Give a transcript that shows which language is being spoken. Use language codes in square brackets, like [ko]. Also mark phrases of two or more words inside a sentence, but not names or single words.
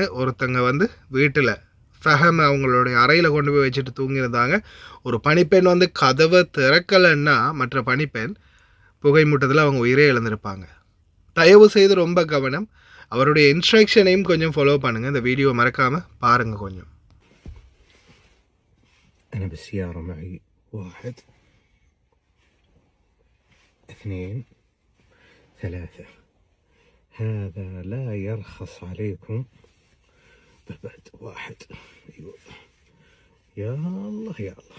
[ta] ஒருத்தங்க வீட்டில் ஃபஹம் அவங்களுடைய அறையில் கொண்டு போய் வச்சுட்டு தூங்கியிருந்தாங்க. ஒரு பணிப்பெண் கதவை திறக்கலைன்னா மற்ற பணிப்பெண் புகை மூட்டத்தில் அவங்க உயிரே இழந்திருப்பாங்க. தயவு செய்து ரொம்ப கவனம். அவருடைய இன்ஸ்ட்ரக்ஷனையும் கொஞ்சம் ஃபாலோ பண்ணுங்கள். இந்த வீடியோ மறக்காமல் பாருங்கள் கொஞ்சம். [ar] واحد اثنين ثلاثة. هذا لا يرخص عليكم بالبرد. واحد أيوة. يا الله يا الله.